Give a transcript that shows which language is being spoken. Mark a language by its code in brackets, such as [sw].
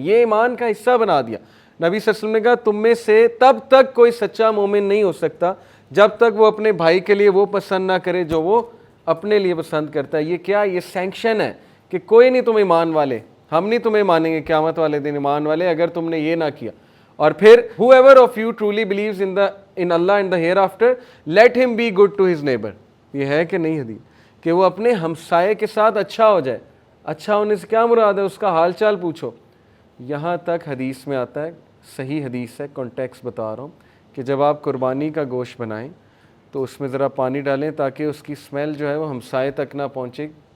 [ur] یہ ایمان کا حصہ بنا دیا. نبی صلی اللہ علیہ وسلم نے کہا تم میں سے تب تک کوئی سچا مومن نہیں ہو سکتا جب تک وہ اپنے بھائی کے لیے وہ پسند نہ کرے جو وہ اپنے لیے پسند کرتا ہے. یہ کیا, یہ سینکشن ہے کہ کوئی نہیں تم ایمان والے, ہم نہیں تمہیں مانیں گے قیامت والے دن ایمان والے اگر تم نے یہ نہ کیا. اور پھر [en] whoever of you truly believes in Allah and the hereafter let him be good to his neighbor. [ur] یہ ہے کہ نہیں حدیث کہ وہ اپنے ہمسائے کے ساتھ اچھا ہو جائے. اچھا ہونے سے کیا مراد ہے, اس کا حال چال پوچھو. یہاں تک حدیث میں آتا ہے, صحیح حدیث ہے, کانٹیکسٹ بتا رہا ہوں, کہ جب آپ قربانی کا گوشت بنائیں تو اس میں ذرا پانی ڈالیں تاکہ اس کی اسمیل جو ہے وہ ہمسائے تک نہ پہنچے.